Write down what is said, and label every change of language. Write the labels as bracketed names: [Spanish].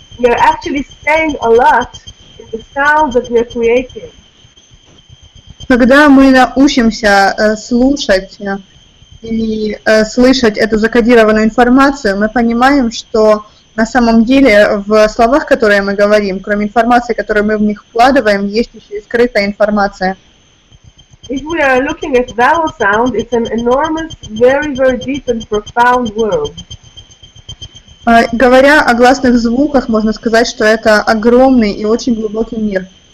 [English] We are actually saying a lot in the sounds that we are creating. [Russian] Когда мы научимся слушать и слышать эту закодированную информацию, мы понимаем, что на самом деле в словах, которые мы говорим, кроме информации, которую мы в них вкладываем, есть еще и скрытая информация. [English] If we are looking at vowel sound, it's an enormous, very, very deep and profound world. [Russian] Говоря о гласных звуках, можно сказать, что это огромный и очень глубокий мир.